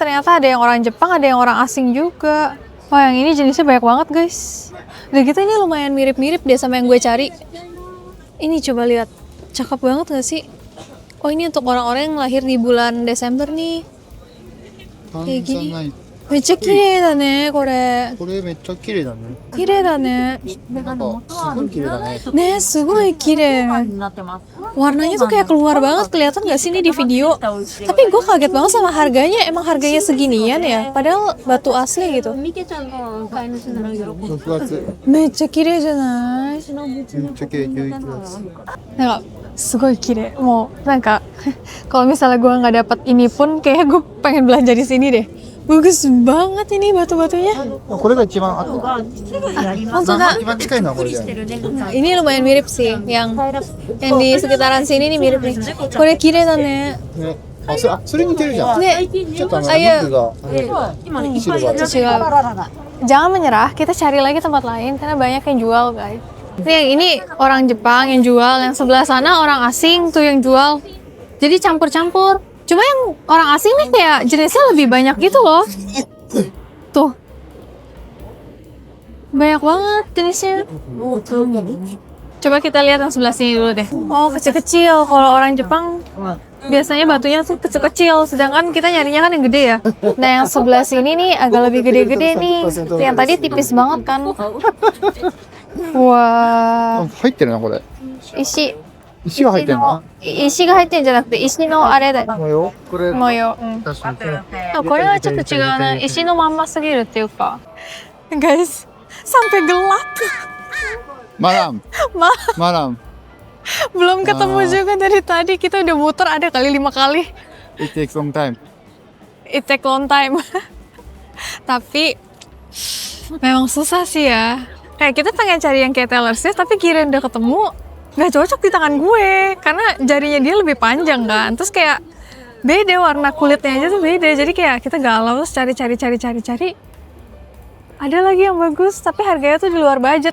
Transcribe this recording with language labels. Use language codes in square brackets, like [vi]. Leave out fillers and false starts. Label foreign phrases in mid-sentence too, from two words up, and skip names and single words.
[id] Ternyata ada yang orang Jepang, ada yang orang asing juga. Wah, yang ini jenisnya banyak banget, guys. Udah gitu ini lumayan mirip-mirip deh sama yang gue cari. Ini coba lihat. Cakep banget gak sih? Oh, ini untuk orang-orang yang lahir di bulan Desember nih. Kayak gini. [ja] めっちゃ綺麗だね、これ. これめっちゃ綺麗だね。綺麗だね. なんかすごい綺麗だね。ね、すごい綺麗. [id] Warnanya tuh kayak keluar banget, kelihatan gak sih ini di video? Tapi gue kaget banget sama harganya, emang harganya seginian ya? Padahal batu asli gitu. [ja] 6 月。めっちゃ綺麗じゃない？めっちゃ綺麗、11月。なんかすごい綺麗。もうなんか kalau misalnya gue nggak dapat ini pun kayak gue pengen belanja di sini deh. [id] Bagus banget ini batu-batunya. [ja] これが一番あと。 [id] Maksudnya [ja] 一番近いのはこれだよね。 [id] ini lumayan mirip sih, yang di sekitaran sini nih mirip nih. [ja] これ綺麗だね. ね。それ似てるじゃん。 Ne, ちょっとリ [id] ayo. [ja] ングがシルバーで。 [id] Jangan menyerah, kita cari lagi tempat lain karena banyak yang jual, guys. Nih, yang ini orang Jepang yang jual, yang sebelah sana orang asing tuh yang jual. Jadi campur-campur. Cuma yang orang asing nih kayak jenisnya lebih banyak gitu loh. Tuh. Banyak banget jenisnya. Coba kita lihat yang sebelah sini dulu deh. Oh, kecil-kecil. Kalau orang Jepang biasanya batunya tuh kecil-kecil, sedangkan kita nyarinya kan yang gede ya. Nah, yang sebelah sini nih agak lebih gede-gede nih. Yang tadi tipis banget kan. Wah. [ja] 入ってるなこれ。石。石が入ってるの？石が入ってるんじゃなくて、石のあれだよ。模様？これ模様。確かに。でもこれはちょっと違うね。石のまんますぎるっていうか。 [id] Guys, sampai gelap. Malam. Malam. Belum ketemu juga dari tadi. Kita udah muter ada kali 5 kali. [en] It takes long time. It take long time. [id] Tapi memang susah sih ya. Kayak kita pengen cari yang kayak Taylor Swift, tapi kirain udah ketemu, nggak cocok di tangan gue. Karena jarinya dia lebih panjang kan. Terus kayak beda warna kulitnya aja tuh beda. Jadi kayak kita galau terus cari. Ada lagi yang bagus, tapi harganya tuh di luar budget.